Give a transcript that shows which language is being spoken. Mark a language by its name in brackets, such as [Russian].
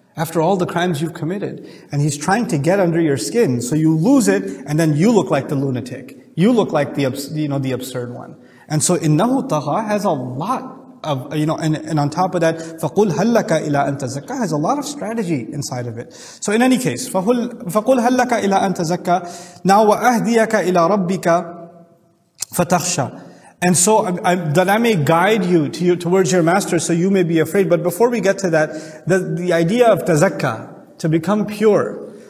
[English] After all the crimes you've committed. And he's trying to get under your skin. So you lose it, and then you look like the lunatic. You look like the absurd one. And so innahu tagha has a lot of, and on top of that, [Arabic] فَقُلْ هَلَّكَ إِلَىٰ أَن تَزَكَّى [English] has a lot of strategy inside of it. So in any case, [Arabic] فَقُلْ هَلَّكَ إِلَىٰ أَن تَزَكَّى. Now وَأَهْدِيَكَ إِلَىٰ رَبِّكَ فَتَخْشَى. [English] And so that I may guide you towards your master, so you may be afraid. But before we get to that, the idea of tazakka, to become pure.